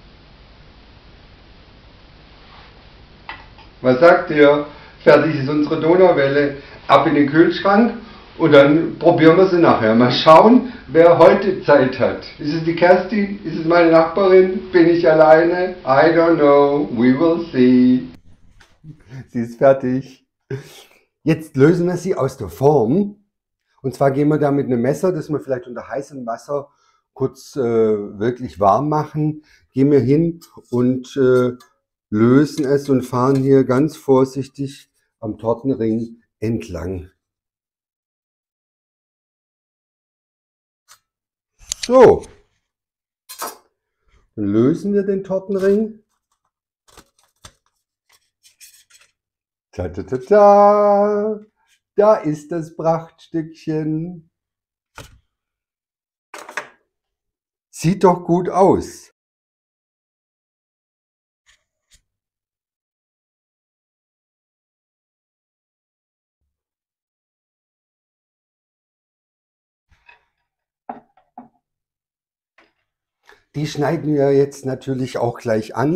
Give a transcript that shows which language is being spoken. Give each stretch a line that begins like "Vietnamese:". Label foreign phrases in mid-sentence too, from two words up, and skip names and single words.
German: Was sagt ihr? Fertig ist unsere Donauwelle. Ab in den Kühlschrank und dann probieren wir sie nachher. Mal schauen, wer heute Zeit hat. Ist es die Kerstin? Ist es meine Nachbarin? Bin ich alleine?
English: I don't know. We will see.
German: Sie ist fertig. Jetzt lösen wir sie aus der Form. Und zwar gehen wir da mit einem Messer, das wir vielleicht unter heißem Wasser kurz wirklich warm machen, gehen wir hin und lösen es und fahren hier ganz vorsichtig am Tortenring entlang. So, dann lösen wir den Tortenring. Ta ta ta ta! Da ist das Prachtstückchen. Sieht doch gut aus. Die schneiden wir jetzt natürlich auch gleich an.